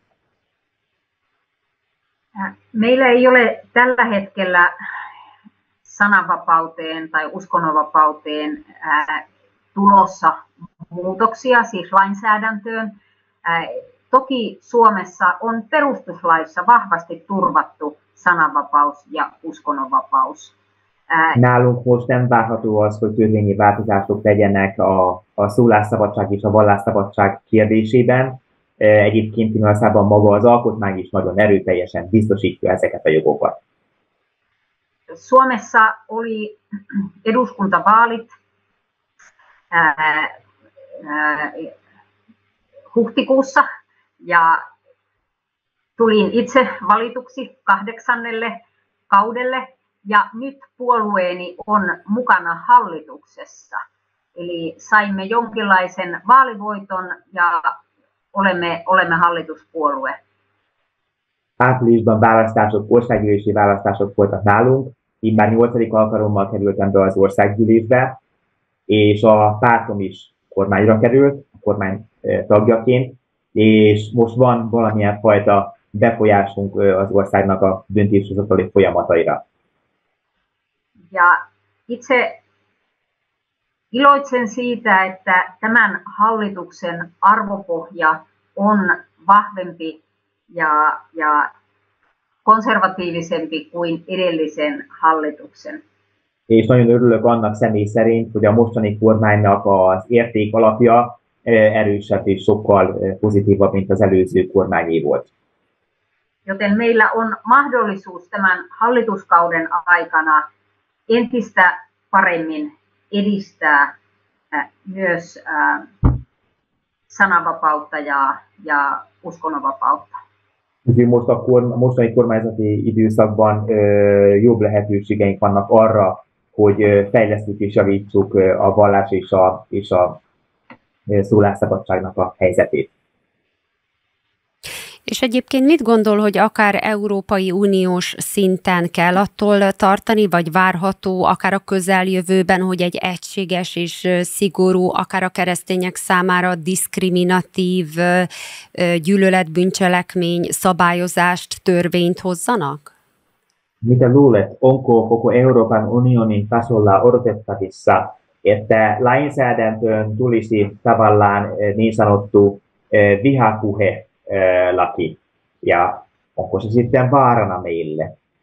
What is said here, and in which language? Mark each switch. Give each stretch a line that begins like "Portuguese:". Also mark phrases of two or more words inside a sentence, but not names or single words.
Finnish: Meillä ei ole tällä hetkellä sananvapauteen tai uskonnonvapauteen tulossa muutoksia, siis lainsäädäntöön. Toki Suomessa on perustuslaissa vahvasti turvattu sananvapaus ja uskonnonvapaus.
Hungarian: Nálunk most nem várható az, hogy törvényi változások legyenek a szólásszabadság és a vallásszabadság kérdésében. Egyébként Finnországban maga az alkotmány is nagyon erőteljesen biztosítja ezeket a jogokat.
Finnish: Suomessa oli eduskuntavaalit huhtikuussa ja tulin itse valituksi 8. kaudelle ja nyt puolueeni on mukana hallituksessa. Eli saimme jonkinlaisen vaalivoiton ja olemme hallituspuolue.
Hungarian: Áprilisban választások, országgyűlési választások voltak nálunk, így már 8. alkalommal kerültem be az országgyűlésbe, és a pártom is kormányra került, a kormány tagjaként, és most van valamilyen fajta befolyásunk az országnak a döntéshozatali folyamataira.
Finnish: Ja itse iloitsen siitä, että tämän hallituksen arvopohja on vahvempi ja konservatiivisempi kuin edellisen hallituksen.
Hungarian: És nagyon örülök annak személy szerint, hogy a mostani kormánynak az érték alapja erősebb és sokkal pozitívabb, mint az előző kormányé volt.
Finnish: Joten meillä on mahdollisuus tämän hallituskauden aikana entistä paremmin edistää myös sananvapautta ja uskonnonvapautta.
Hungarian: Úgyhogy most a mostani kormányzati időszakban jobb lehetőségeink vannak arra, hogy fejlesztjük és javítsuk a vallás és a szólásszabadságnak a helyzetét. És egyébként mit gondol, hogy akár Európai Uniós szinten kell attól tartani, vagy várható akár a közeljövőben, hogy egy egységes és szigorú, akár a keresztények számára diszkriminatív gyűlöletbűncselekmény szabályozást, törvényt hozzanak?
Finnish: Mitä luulet, onko koko Euroopan unionin tasolla odotettavissa, että lainsäädäntöön tulisi tavallaan niin sanottu vihapuhe laki, ja onko se sitten vaarana meille?